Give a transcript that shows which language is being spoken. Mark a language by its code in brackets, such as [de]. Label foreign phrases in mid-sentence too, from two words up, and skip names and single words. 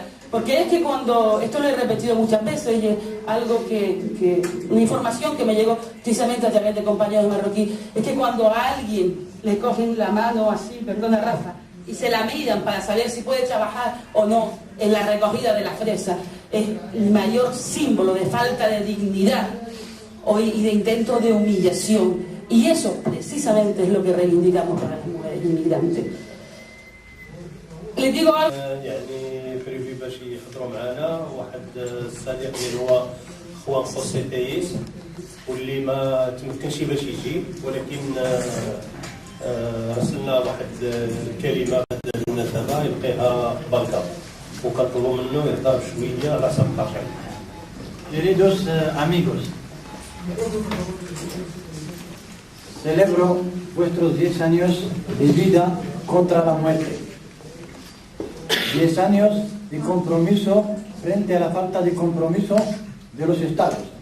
[es] Porque es que cuando, esto lo he repetido muchas veces, y es algo una información que me llegó precisamente a través de compañeros marroquíes, es que cuando a alguien le cogen la mano así, perdona Rafa, y se la miran para saber si puede trabajar o no en la recogida de las fresas, es el mayor símbolo de falta de dignidad y de intento de humillación. Y eso precisamente es lo que reivindicamos para las mujeres inmigrantes. Les digo algo. [ar] يعني بريفي باش يحضروا معنا واحد الصديق اللي هو خوان خوسي تايس واللي ما تمكنش باش يجي، ولكن رسلنا واحد الكلمه بهذا المناسبه يلقيها بركه وكنطلبوا منه يهضر شويه على سبقه. [es] Queridos amigos, celebro vuestros 10 años de vida contra la muerte. 10 años de compromiso frente a la falta de compromiso de los Estados.